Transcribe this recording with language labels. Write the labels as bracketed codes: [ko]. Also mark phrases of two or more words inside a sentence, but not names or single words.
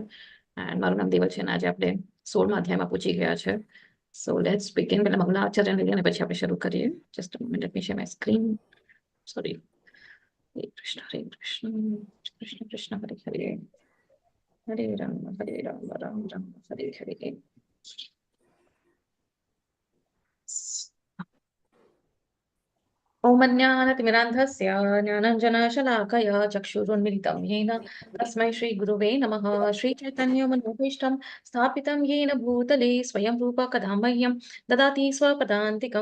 [gu] એન્ડ મારું નામ દેવલ છે અને આજે આપણે 16મા અધ્યાયમાં પહોંચી ગયા છે. [en] So let's begin. [gu] પહેલા મંગલા આચાર્યને લઈએ અને પછી આપણે શરૂ કરીએ. [en] Just a minute, let me share my screen. Sorry. [sa] हरे कृष्ण कृष्ण कृष्ण हरे हरे, हरे राम राम राम हरे हरे. ॐ अज्ञानतिमिरान्धस्य ज्ञानाञ्जनशलाकया चक्षुरुन्मिलितं येन तस्मै श्रीगुरुवे नमः. श्रीचैतन्यमनोभीष्टं स्थापितं येन भूतले स्वयं रूप कदा मह्यं ददाति स्वपदान्तिकं.